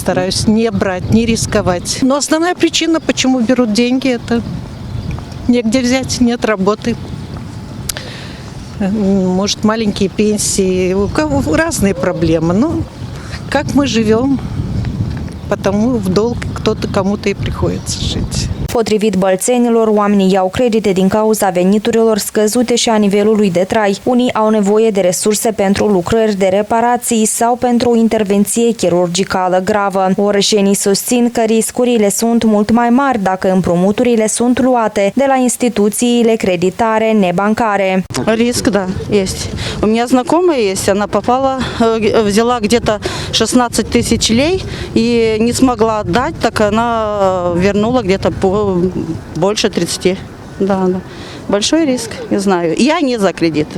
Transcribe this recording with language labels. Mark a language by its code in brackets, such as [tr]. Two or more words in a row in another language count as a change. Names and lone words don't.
[ru] Стараюсь не брать, не рисковать. Но основная причина, почему берут деньги, это негде взять, нет работы. Может, маленькие пенсии, у кого разные проблемы. Но как мы живем, потому в долг кто-то кому-то и приходится жить. [ro] Potrivit bălțenilor, oamenii iau credite din cauza veniturilor scăzute și a nivelului de trai. Unii au nevoie de resurse pentru lucrări de reparații sau pentru o intervenție chirurgicală gravă. Orășenii susțin că riscurile sunt mult mai mari dacă împrumuturile sunt luate de la instituțiile creditare nebancare. [ru] Риск, да, есть. У меня знакомая есть, она взяла где-то 16 тысяч лей и не смогла отдать, так она вернула где-то больше 30. Да. Большой риск, я знаю. Я не за кредиты.